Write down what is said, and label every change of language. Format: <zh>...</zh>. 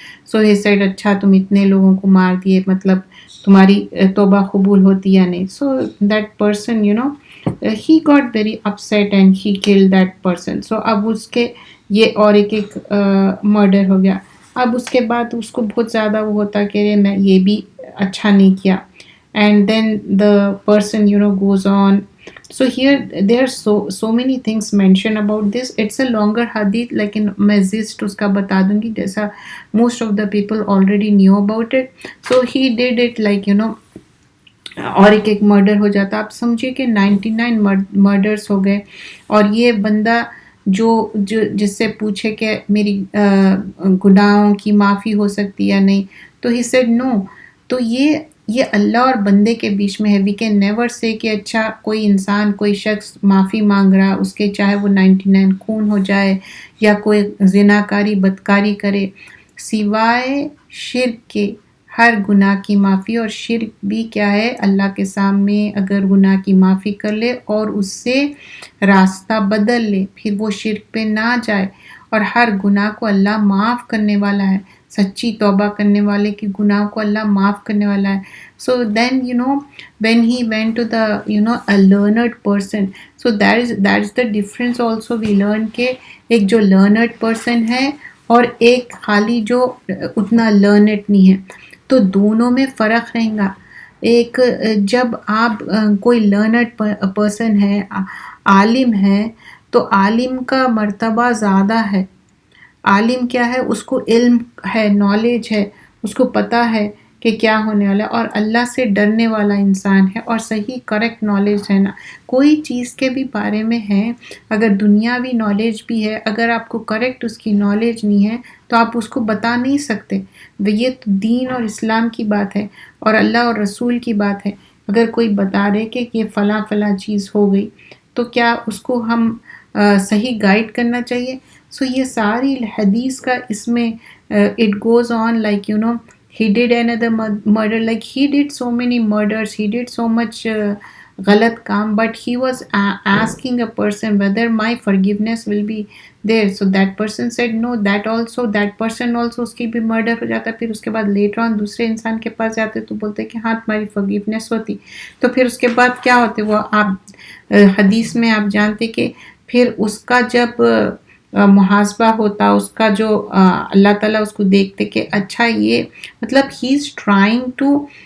<en>So he said</en> <ur>اچھا تم اتنے لوگوں کو مار دیے، مطلب تمہاری توبہ قبول ہوتی یا نہیں.</ur> <en>So that person he got very upset and he killed that person.</en> <ur>So اب اس کے یہ اور ایک مرڈر ہو گیا. اب اس کے بعد اس کو بہت زیادہ وہ ہوتا کہ میں یہ بھی اچھا نہیں کیا.</ur> <en>And then the person goes on. So here there are so many things mentioned about this. It's a longer hadith, لیکن میں gist</en> <ur>اس کا بتا دوں گی، جیسا</ur> <en>most of the people already knew about it. So he did it like</en> <ur>اور ایک murder ہو جاتا. آپ سمجھیے کہ 99 مرڈرس ہو گئے، اور یہ بندہ جو جس سے پوچھے کہ میری گناہوں کی معافی ہو سکتی یا نہیں، تو</ur> <en>he said no.</en> <ur>تو یہ اللہ اور بندے کے بیچ میں ہے.</ur> <en>we can never say</en> <ur>کہ اچھا کوئی انسان کوئی شخص معافی مانگ رہا، اس کے چاہے وہ 99 خون ہو جائے یا کوئی زناکاری بدکاری کرے، سوائے شرک کے ہر گناہ کی معافی. اور شرک بھی کیا ہے، اللہ کے سامنے اگر گناہ کی معافی کر لے اور اس سے راستہ بدل لے، پھر وہ شرک پہ نہ جائے، اور ہر گناہ کو اللہ معاف کرنے والا ہے. سچی توبہ کرنے والے کی گناہ کو اللہ معاف کرنے والا ہے.</ur> <en>So then when he went to the a learned person, so that is the difference also we learn کہ ایک جو learned person</en> <ur>ہے اور ایک خالی جو اتنا learned نہیں ہے، تو دونوں میں فرق رہے گا. ایک جب آپ کوئی learned person ہے، عالم ہے، تو عالم کا مرتبہ زیادہ ہے. عالم کیا ہے، اس کو علم ہے، نالج ہے، اس کو پتہ ہے کہ کیا ہونے والا ہے، اور اللہ سے ڈرنے والا انسان ہے، اور صحیح کریکٹ نالج ہے نا، کوئی چیز کے بھی بارے میں ہے، اگر دنیاوی نالج بھی ہے، اگر آپ کو کریکٹ اس کی نالج نہیں ہے تو آپ اس کو بتا نہیں سکتے. یہ تو دین اور اسلام کی بات ہے اور اللہ اور رسول کی بات ہے. اگر کوئی بتا رہے کہ یہ فلاں فلاں چیز ہو گئی تو کیا اس کو ہم صحیح گائیڈ کرنا چاہیے. سو یہ ساری حدیث کا اس میں</ur> <en>it goes on like he did another murder, like he did so many murders, he did so much</en> <ur>غلط کام,</ur> <en>but he was asking a person whether my forgiveness will be there. So that person said no, that person also</en> <ur>اس کی بھی murder ہو جاتا. پھر اس کے بعد later on دوسرے انسان کے پاس جاتے تو بولتے کہ ہاں تمہاری forgiveness ہوتی. تو پھر اس کے بعد کیا ہوتے وہ آپ حدیث میں آپ جانتے کہ پھر اس کا جب محاسبہ ہوتا, اس کا جو اللہ تعالیٰ اس کو دیکھتے کہ اچھا یہ مطلب</ur> <en>he is trying to</en>